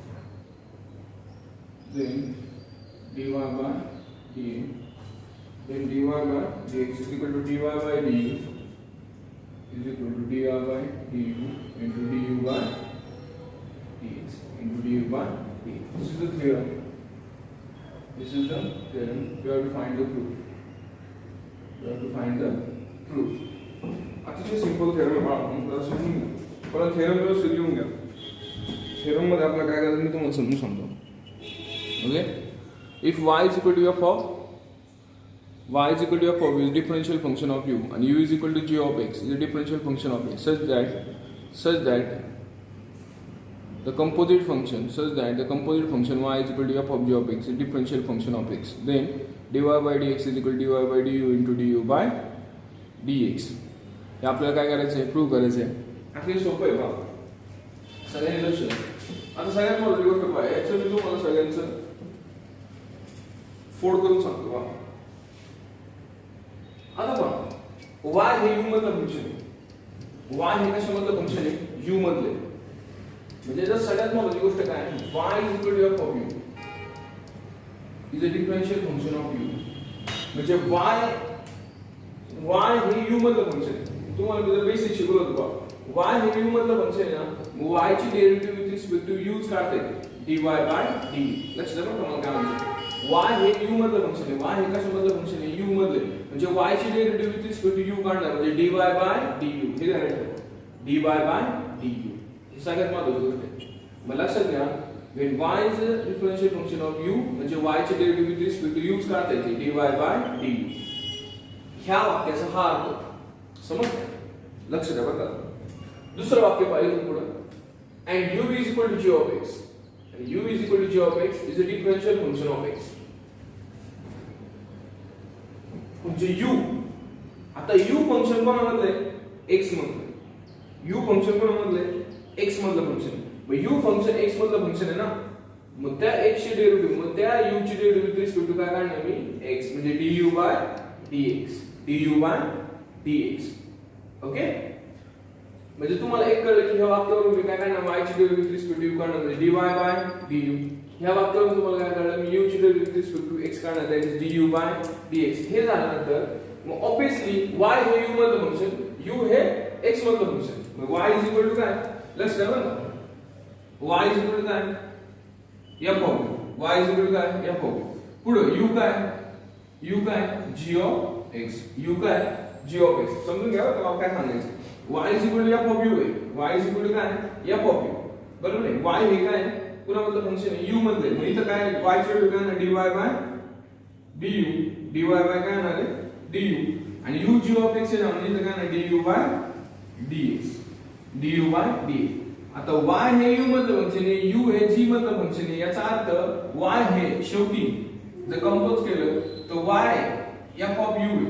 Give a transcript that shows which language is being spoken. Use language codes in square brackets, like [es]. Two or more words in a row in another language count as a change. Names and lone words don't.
[en] Then dy by dx is equal to dy by du into du by dx. This is the theorem. We have to find the proof. [mr] अतिशय सिंपल थेरम आहे. समजून घ्या, पण थेरम व्यवस्थित लिहून घ्या. थेरम मध्ये आपल्याला काय करायचं मी तुम्हाला समजून सांगतो. ओके, [en] इफ y is equal to f of is differential function of u and u is equal to g of x is a differential function of x such that the composite function y is equal to f of g of x is a differential function of x. Then dy by dx is equal to dy by du into du by dx. [mr] हे आपल्याला काय करायचं आहे, प्रूव्ह करायचं आहे. अगदी सोपं आहे बघा, सगळ्यांनी लक्ष द्या. आता सगळ्यात महत्त्वाची गोष्ट पहा, याचं मी तुम्हाला सगळ्यांचं फोड करून सांगतो बघा. आता पहा y हे u मधलं फंक्शन आहे. y हे कशामधलं फंक्शन आहे? u मधले. म्हणजे जर सगळ्यात महत्त्वाची गोष्ट काय आहे, [en] y is equal to f of u is a differential function of u. [mr] म्हणजे y हे u मधलं फंक्शन आहे. तुम्हाला मी जर बेसिक शिकवलं होतं बघा, y हे u मधलं फंक्शन आहे ना, y ची [en] derivative with respect to [mr] u काढता येते [en] dy by d. [mr] लक्ष द्या बघा मला काय म्हणायचं, y हे u मधलं फंक्शन आहे. y हे कशामधलं फंक्शन आहे? u मधले. म्हणजे y ची [en] derivative with respect to [mr] u काढणार म्हणजे [en] dy by du. [mr] हे काय आहे? [en] dy by du. [mr] हे सगळ्यात महत्त्वाची गोष्ट आहे. मग लक्षात घ्या, [en] when y is a differential function of u [mr] म्हणजे y ची [en] derivative with respect to [mr] u काढता येते [en] dy by du. [mr] ह्या वाक्याचा हा अर्थ समजलं? लक्ष द्या बघा. दुसरं वाक्य पाहिजे पुढे, [en] and u is equal to g of x. And u is equal to g of x is a differential function of x. [mr] म्हणजे u. आता u फंक्शन कोणामधलं आहे? x मधलं. u फंक्शन कोणामधलं आहे? x मधलं फंक्शन. मग u फंक्शन x मधलं फंक्शन आहे ना, मग त्या x ची डेरिव्हेटिव्ह, मग त्या u ची [en] derivative with respect to [mr] काय काढणार मी? [en] x, म्हणजे du by dx. du by dx. [mr] ओके, म्हणजे तुम्हाला एक कळलं की ह्या वाक्यावरून मी काय करणार? y ची [en] derivative with respect to [mr] u काढणार, म्हणजे [en] dy by du. [mr] ह्या वाक्यावरून तुम्हाला काय कळलं? मी u ची [en] derivative with respect to [mr] x काढणार, [en] that is du by dx. [mr] हे झाल्यानंतर मग ऑब्वियसली y हे u मधलं फंक्शन, u हे x मधलं फंक्शन. मग y [en] is equal to [mr] काय? लक्ष द्या बरं, y [en] is equal to [mr] काय? [en] f of y is equal to काय? f of. [mr] पुढे u काय? u काय? [en] g of x. [mr] u काय? [en] g of x. [mr] समजून घ्या बरं काय सांगायचं. [en] y is equal to f of u [mr] आहे. [en] y is equal to [mr] काय? [en] f of u. [mr] बरोबर आहे. y हे काय? कुणामधलं फंक्शन आहे? u मधलं. मग इथं काय? y ची व्हॅल्यू काय? [en] dy by du. dy by [mr] काय येणार आहे? [en] du. [mr] आणि u [en] g of x [mr] आहे ना, म्हणजे इथं काय? [en] du by dx. du by dx. [mr] आता y हे u मधलं फंक्शन आहे, u हे g मधलं फंक्शन आहे. याचा अर्थ y हे शेवटी जर कंपोज केलं तर y [en] f of u [mr] आहे.